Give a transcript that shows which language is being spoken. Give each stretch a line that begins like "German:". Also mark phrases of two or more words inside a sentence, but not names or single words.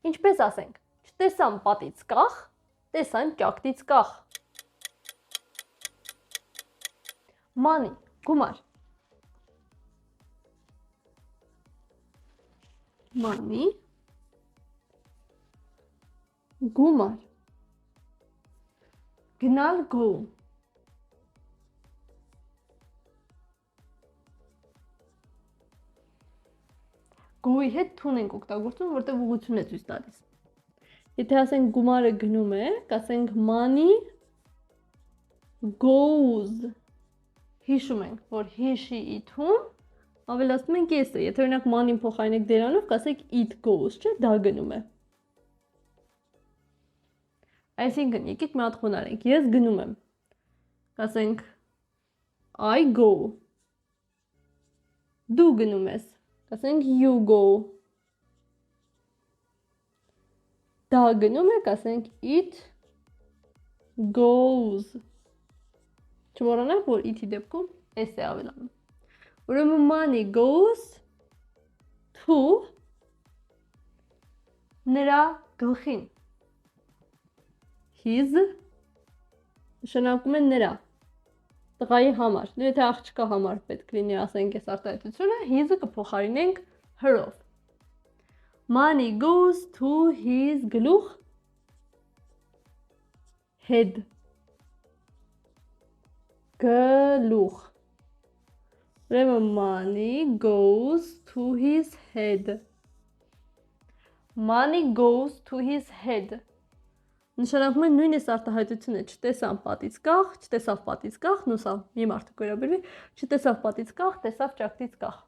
Armenian: Ինչպես ասենք, չտեսան պատից կախ, տեսան ճակտից կախ։ Money, գումար։ Money, գումար։ Գնալ go։ Go-ի հետ թուն ենք օգտագործում, որտեղ ուղղություն է ցույց տալիս։ Եթե ասենք գումարը գնում է, կասենք money goes։ Հիշում ենք, որ հիշի թուն ավելացնում ենք s-ը։ Եթե օրինակ money-ին փոխարինենք դերանով, կասենք
English: it goes,
Armenian: չէ՞, դա գնում է։ Այսինքն, եկեք մի հատ խոնարհենք։ Ես գնում եմ։ Կասենք
English: I go։
Armenian: Դու գնում ես։ Կասենք
English: you go։
Armenian: Դա գնում է, կասենք
English: it goes։
Armenian: Չմոռանանք, որ it-ի դեպքում s է ավելանում։ Ուրեմն
English: money goes to
Armenian: նրա գլխին։ His նշանակում է նրա տղայի համար։ Դու եթե աղջկա համար պետք լինի ասենք այս արտահայտությունը, his-ը կփոխարինենք her-ով։
English: Money goes to his
Armenian: գլուխ head։ Գլուխ։ Ուրեմն
English: money goes to his head։ Money goes to his head։
Armenian: Նշանակում է նույն էս արտահայտությունը, չտեսան պատից կախ, չտեսավ պատից կախ, նույն սա մի մարդը կորաբերվի, չտեսավ պատից կախ, տեսավ ճակտից կախ։